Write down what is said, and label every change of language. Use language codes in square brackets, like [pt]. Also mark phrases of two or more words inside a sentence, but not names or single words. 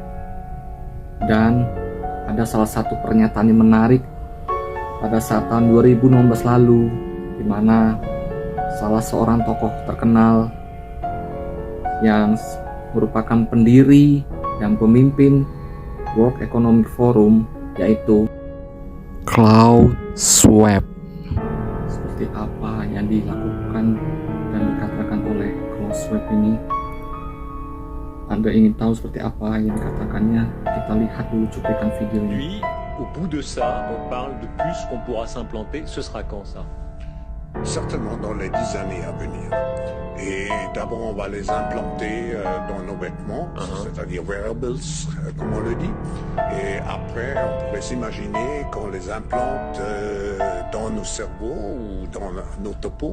[id] Dan ada salah satu pernyataan yang menarik pada saat tahun 2016 lalu, di mana salah seorang tokoh terkenal yang merupakan pendiri dan pemimpin World Economic Forum, yaitu Klaus Schwab. Seperti apa yang dilakukan dan dikatakan oleh Klaus Schwab ini? Anda ingin tahu seperti apa yang dikatakannya? Kita lihat dulu cuplikan videonya. [fr] Puis, au bout de ça, on parle de puces qu'on pourra s'implanter. Ce sera quand ça? Certainement dans les 10 années à venir. Et d'abord, on va les implanter dans nos vêtements, c'est-à-dire wearables, comme on le dit. Et après, on pourrait s'imaginer qu'on les implante dans nos cerveaux ou dans nos topos.